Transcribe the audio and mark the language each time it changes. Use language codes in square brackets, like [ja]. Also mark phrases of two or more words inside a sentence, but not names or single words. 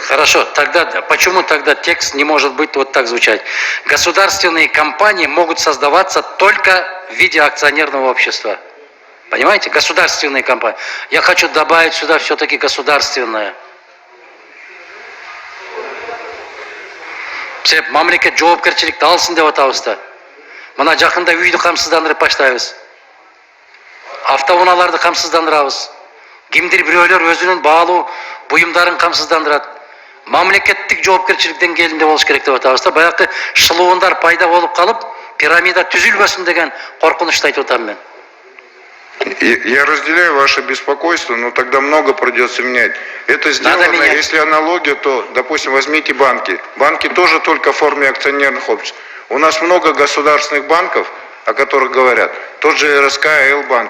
[ru] Хорошо, тогда почему тогда текст не может быть вот так звучать? Государственные компании могут создаваться только в виде акционерного общества. Понимаете? Государственные компании. Я хочу добавить сюда все-таки государственное. [ky] себеп мамлекет жоопкерчиликти алсын деп атабыз да. Мына жакында үйдү камсыздандырып баштайбыз. Автоунааларды камсыздандырабыз. Кимдир бирөөлөр өзүнүн баалуу буюмдарын камсыздандырат. Мамлекеттик жоопкерчилик деңгээлинде болуш керек деп атабыз да. Баягы шылуундар пайда болуп калып, пирамида түзүлбөсүн деген коркунучту айтып атам мен. [ru] Я разделяю ваше беспокойство, но тогда много придется менять. Это сделано, если аналогия, то, допустим, возьмите банки. Банки тоже только в форме акционерных обществ. У нас много государственных банков, о которых говорят. Тот же РСК, Л-банк.